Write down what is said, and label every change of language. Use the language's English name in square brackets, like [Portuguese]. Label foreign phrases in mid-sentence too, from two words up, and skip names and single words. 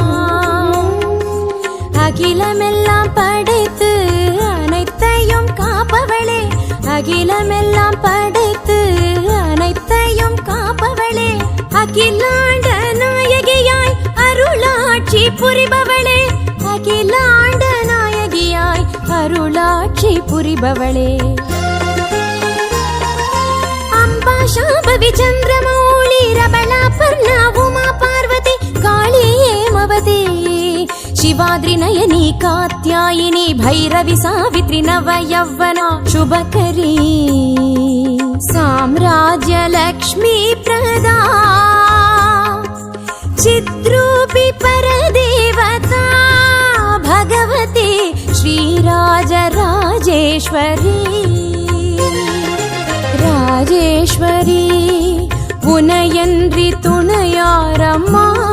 [Tamil] அகிலமெல்லாம் படைத்து அனைத்தையும் காப்பவளே, அகிலமெல்லாம் படைத்து அனைத்தையும் காப்பவளே, அகிலாண்ட நாயகியாய் அருளாட்சி புரிபவளே, அகிலாண்ட நாயகியாய் அருளாட்சி புரிபவளே. [Sanskrit] अम्बा शाम्भवी चन्द्रमौली रबला पर्णा उमा पार्वती काली हेमवती शिवाद्रि नयनी कात्यायिनी भैरवी सावित्री नव यौवना शुभकरी साम्राज्य लक्ष्मी प्रदा चिद्रूपी परदेवता भगवती श्रीराज राजेश्वरी. [Tamil] राजेश्वरी उनयன்றி துணையாரம்மா.